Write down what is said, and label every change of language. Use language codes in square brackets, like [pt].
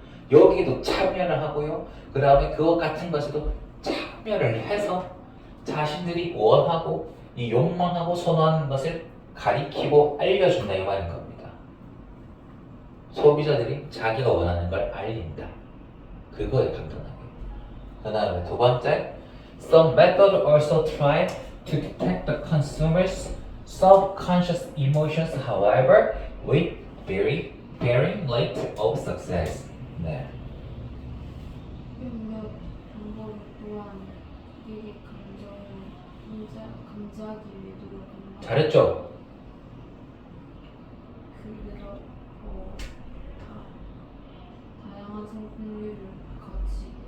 [ko] 여기도 참여를 하고요. 그 다음에 그와 같은 것에도 참여를 해서 자신들이 원하고 이 욕망하고 선호하는 것을 가리키고 알려준다 이 말인 겁니다. 소비자들이 자기가 원하는 걸 알린다. 그거에 간단하게. [en] 그 다음에 두 번째, some methods also try to detect the consumer's subconscious emotions, however, with varying rate of success. [ko] 네. 몇몇 방법 또한 고객의 감정을 감지하기 위해 노력한다. 잘했죠? 그래서 다양한 성공률을 같이